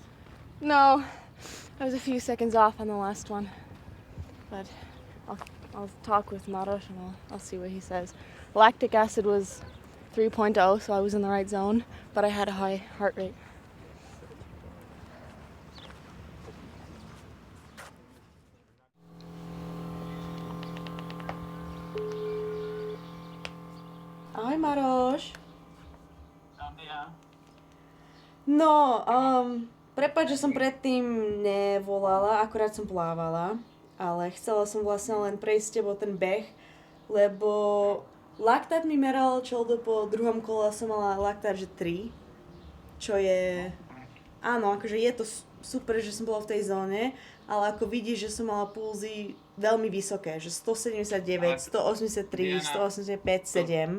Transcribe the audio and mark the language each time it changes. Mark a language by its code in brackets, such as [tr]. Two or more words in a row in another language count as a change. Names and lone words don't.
[en] No, I was a few seconds off on the last one, but I'll talk with Maros and I'll see what he says. Lactic acid was 3.0, so I was in the right zone, but I had a high heart rate. [sk] Ahoj Maroš. No, prepáč, že som predtým nevolala, akorát som plávala, ale chcela som vlastne len prejsť s tebou ten beh, lebo laktát mi meral čeldo po druhom kole, som mala laktát, že 3, čo je, áno, akože je to super, že som bola v tej zóne, ale ako vidíš, že som mala pulzy veľmi vysoké, že 179, 183, 185, 7.